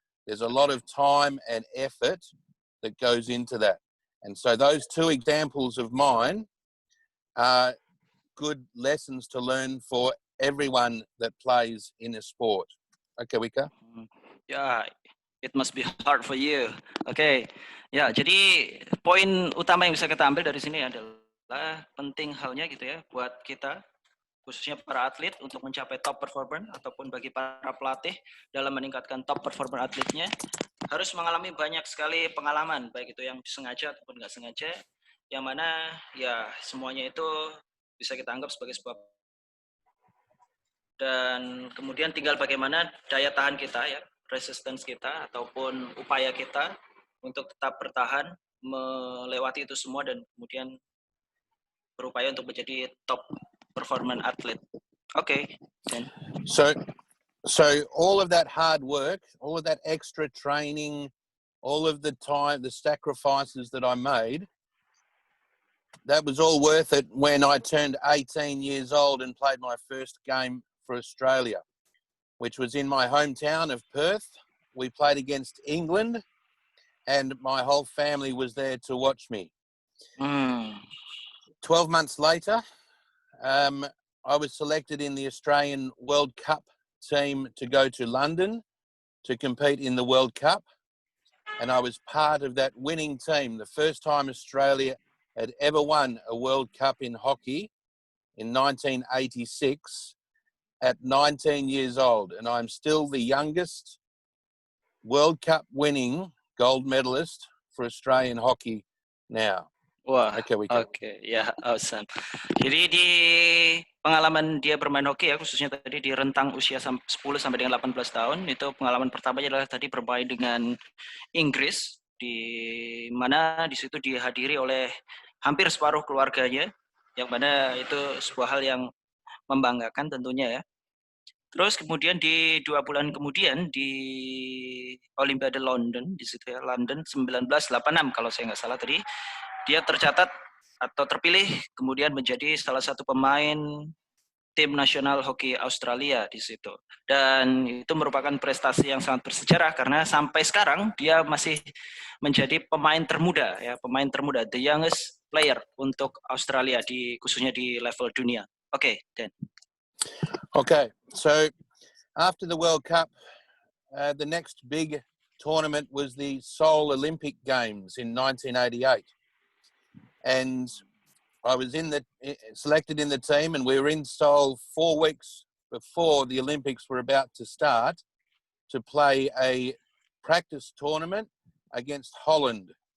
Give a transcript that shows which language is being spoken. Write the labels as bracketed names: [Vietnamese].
[English] There's a lot of time and effort that goes into that. And so those two examples of mine are good lessons to learn for everyone that plays in a sport. Okay, Wika? Ya, it must be hard for you. [Indonesian] Oke. Ya, jadi poin utama yang bisa kita ambil dari sini adalah penting halnya gitu ya buat kita, khususnya para atlet untuk mencapai top performer ataupun bagi para pelatih dalam meningkatkan top performer atletnya harus mengalami banyak sekali pengalaman, baik itu yang sengaja ataupun nggak sengaja, yang mana ya semuanya itu bisa kita anggap sebagai sebuah, dan kemudian tinggal bagaimana daya tahan kita ya, resistance kita ataupun upaya kita untuk tetap bertahan melewati itu semua dan kemudian berupaya untuk menjadi top performance atlet. Oke. [English] So So all of that hard work, all of that extra training, all of the time, the sacrifices that I made, that was all worth it when I turned 18 years old and played my first game for Australia, which was in my hometown of Perth. We played against England and my whole family was there to watch me. 12 months later, I was selected in the Australian World Cup team to go to London to compete in the World Cup. And I was part of that winning team, the first time Australia had ever won a World Cup in hockey in 1986 at 19 years old. And I'm still the youngest World Cup winning gold medalist for Australian hockey now. Wah, Okay, ya, awesome. [Indonesian] Jadi di pengalaman dia bermain hoki ya, khususnya tadi di rentang usia 10 sampai dengan 18 tahun, itu pengalaman pertamanya adalah tadi bermain dengan Inggris, di mana di situ dihadiri oleh hampir separuh keluarganya, yang mana itu sebuah hal yang membanggakan tentunya ya. Terus kemudian di 2 bulan kemudian di Olimpiade London, di situ ya, London 1986 kalau saya nggak salah tadi, dia tercatat atau terpilih kemudian menjadi salah satu pemain tim nasional hoki Australia di situ. Dan itu merupakan prestasi yang sangat bersejarah karena sampai sekarang dia masih menjadi pemain termuda ya, pemain termuda, the youngest player untuk Australia di khususnya di level dunia. Oke, Dan. [English] Okay, so after the World Cup, the next big tournament was the Seoul Olympic Games in 1988. And I was selected in the team, and we were in Seoul 4 weeks before the Olympics were about to start to play a practice tournament against Holland.